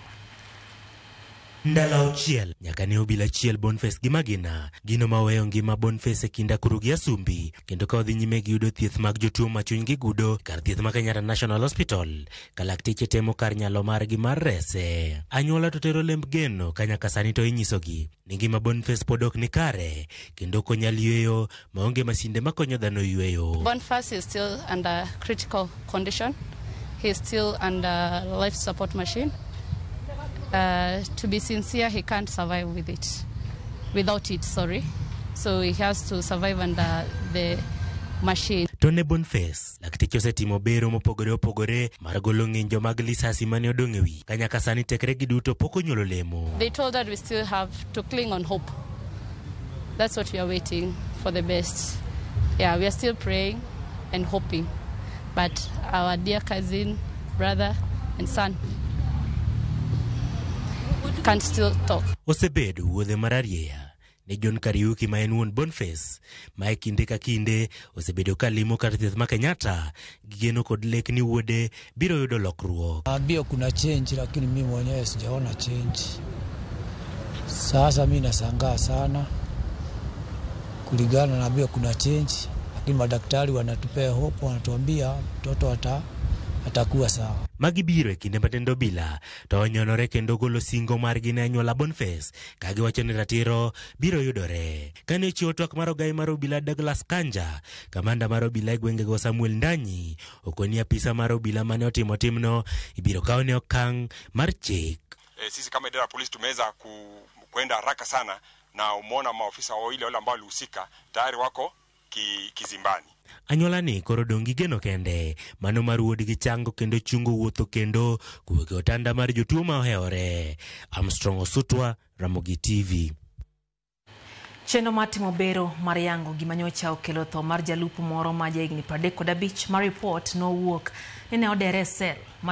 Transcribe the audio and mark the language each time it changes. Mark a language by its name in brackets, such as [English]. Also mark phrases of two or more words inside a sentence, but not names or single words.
[Luo (Kenya and Tanzania)] Ndala ochiel nyaka ne obila chiel Boniface gi magina, gino maweyo ngima Boniface e kinda kuru gi Asumbi, kendo ka odhi nyime gi yudo thieth mag jotuo ma chuny gi gudo kar thieth ma Kenyatta National Hospital, ka lakteche temo kar nyalo margi mar rese. Anyuola to tero lemb geno ka nyaka sani to inyisogi ni ngima Boniface pod ok ni kare kendo ok onyal yweyo maonge masinde makonyo dhano yweyo. [English] Boniface is still under critical condition. He is still under life support machine. To be sincere, he can't survive without it, so he has to survive under the machine. [Luo (Kenya and Tanzania)] Tone Boniface, lakteche osetimo bero mopogore opogore mar golo ng'injo mag lisasi mane odong' e wi, ka nyaka sani tekre gi duto pok onyuolo lemo. [English] They told that we still have to cling on hope. That's what we are waiting for, the best. Yeah, we are still praying and hoping, but our dear cousin, brother and son can't still talk. [Luo (Kenya and Tanzania)] Osebedo wuodhe mararieya ne John Kariuki ma en wuon Boniface, ma e kinde ka kinde osebedo ka limo kar thieth ma Kenyatta gi geno kod lek ni wuode biro yudo lokruok. [Swahili] Naambia kuna change, lakini mimi mwenyewe sijaona change. Sasa mimi nashangaa sana. Kulingana naambia kuna change, lakini madaktari wanatupea hope, wanatuambia mtoto atakuwa sawa. [Luo (Kenya and Tanzania)] Magibiro e kinde matendo bila to onyonore kendo golo singo margi ne anyuola Boniface ka giwacho ni ratiro biro yudore. Kane chiwo twak mar ogai mar obila Douglas Kanja, kamanda mar obila e gwengego Samuel Ndanyi okoni apisa mar obila mane otimo timno ibiro kaone okang' mar chik. [Swahili] Sisi kama idara ya polisi tumeweza kwenda haraka sana na umeona maofisa wale ambao walihusika tayari wako kizimbani. [Luo (Kenya and Tanzania)] Anyuola ni koro dongi geno kende mano mar wuodgi chango kendo chungo wuotho kendo kuweke otanda mar jotuo ma ohewore. Armstrong Osutwa, Ramogi TV. Chenro matimo bero mar yango gima nyocha okelo tho mar jalupo moro ma jahigni 35 ma report nowuok ni ne odere sel